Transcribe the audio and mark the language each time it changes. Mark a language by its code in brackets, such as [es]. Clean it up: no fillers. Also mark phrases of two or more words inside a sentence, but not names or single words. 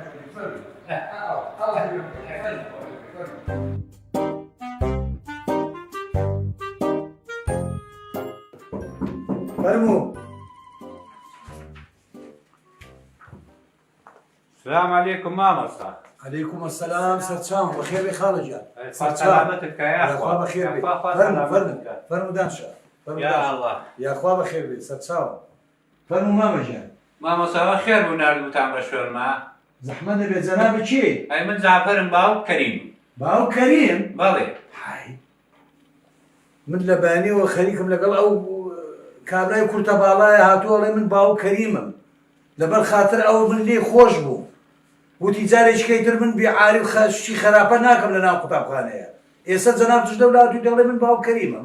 [ckb] فەرموو [ar] السلام عليكم مامۆستا. عليكم السلام [ckb] سەر چاو بەخێر خاڵە جان [ar] سلامتك يا [ckb] یاخوا بەخێر بێ فەرموو دانشە [ar] يا الله. [ckb] یاخوا بەخێر بێ سەر چاوە فەرموو مامەژیان مامۆستا خێر بوو نردوتان بە شوێرما. زەحمەت دەبێت جەنابی چی؟ ئەی من زعفەرم باو کەریم. باو کەریم؟ بەڵێ. من لە بانیەوە خەریکم لەگەڵ ئەو کابرای کورتە باڵایە هاتووەڵێ من باو کەریمم لەبەر خاتر ئەو من لێ خۆش بوو وتی جارێکیکەی تر من بیعاری و خەشتی خراپە ناکەم لە ناو قوتابخانەیە ئێستا جەناب توش دەولاتی دەڵێ من باو کەریمم